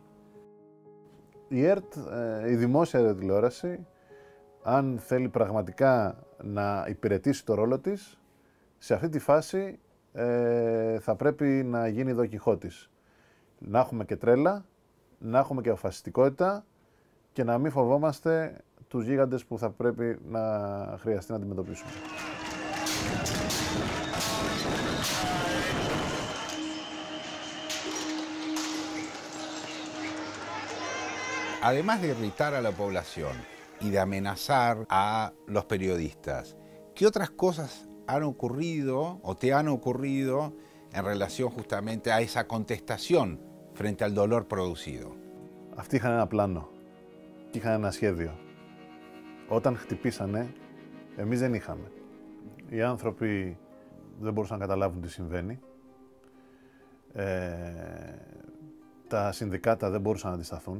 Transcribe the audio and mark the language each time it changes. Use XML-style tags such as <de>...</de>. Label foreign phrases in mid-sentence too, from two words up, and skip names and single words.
<el>Η ΕΡΤ, η δημόσια τηλεόραση, αν θέλει πραγματικά να υπηρετήσει το ρόλο της, σε αυτή τη φάση θα πρέπει να γίνει Δον Κιχώτης. Να έχουμε και τρέλα, να έχουμε και αποφασιστικότητα και να μην φοβόμαστε τους γίγαντες που θα πρέπει να χρειαστεί να αντιμετωπίσουμε.</el> <es>Además de irritar a la población y de amenazar a los periodistas, ¿qué otras cosas han ocurrido o te han ocurrido en relación justamente a esa contestación frente al dolor producido?</es> <el>Αυτοί είχαν ένα πλάνο και είχαν ένα σχέδιο. Όταν χτυπήσανε, εμείς δεν είχαμε. Οι άνθρωποι δεν μπορούσαν να καταλάβουν τι συμβαίνει. Τα συνδικάτα δεν μπορούσαν να αντισταθούν.</el>